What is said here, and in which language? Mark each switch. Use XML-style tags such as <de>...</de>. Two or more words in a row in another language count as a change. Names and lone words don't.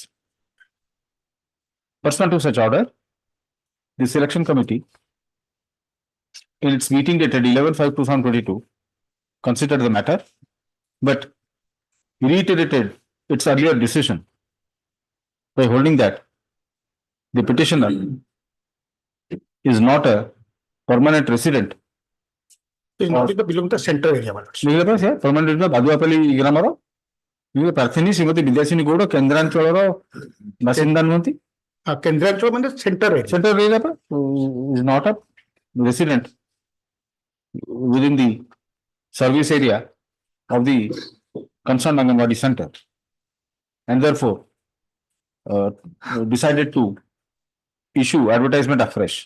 <en>Pursuant to such order, the selection committee in its meeting dated 11/5/2022 considered the matter, but reiterated its earlier decision by holding that the petitioner is not a permanent resident. Is not belong to the center area. Permanent resident Baduapalli Gramaro.</en> <or>ପାର୍ଥିନୀ ଶ୍ରୀମତୀ ବିଦ୍ୟାସିନୀ ଗୌଡା କେନ୍ଦ୍ରାଞ୍ଚଳର ବାସିନ୍ଦା ନୁହଁନ୍ତି.</or> <en>Kendranchalara means center area. Center area is not a resident within the service area of the concerned Anganwadi center, and therefore decided to issue advertisement afresh.</en>